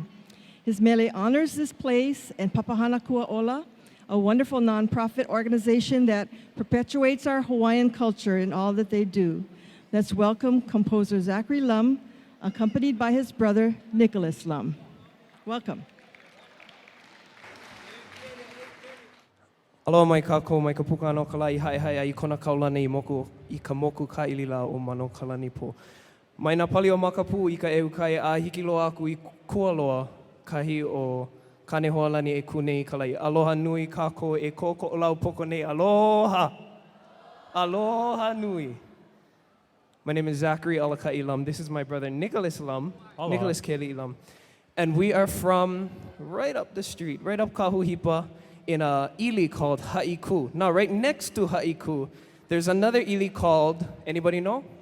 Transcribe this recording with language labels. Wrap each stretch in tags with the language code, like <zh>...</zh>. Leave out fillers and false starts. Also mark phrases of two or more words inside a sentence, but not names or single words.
<en>His mele honors this place and Papahana Kua'ola, a wonderful nonprofit organization that perpetuates our Hawaiian culture in all that they do. Let's welcome composer Zachary Lum, accompanied by his brother Nicholas Lum. Welcome.</en> <haw>Aloha mai kākou mai ka puka anō ka lai hai hai ai kona kaulani i ka moku ka ilila o mano kalani po. Mai nā pali o makapu i ka eu kai a hiki loa aku i kua loa kahi o Kanehoalani e kunei ka lai. Aloha nui kākou e Koolaupoko nei. Aloha! Aloha nui.</haw> <en>My name is Zachary Alakai Lum. This is my brother Nicholas Lum. Aloha. Nicholas Kelly Lum. And we are from right up the street, right up Kahuhipa, in a ili called Ha'iku. Now, right next to Ha'iku, there's another ili called, anybody know?</en>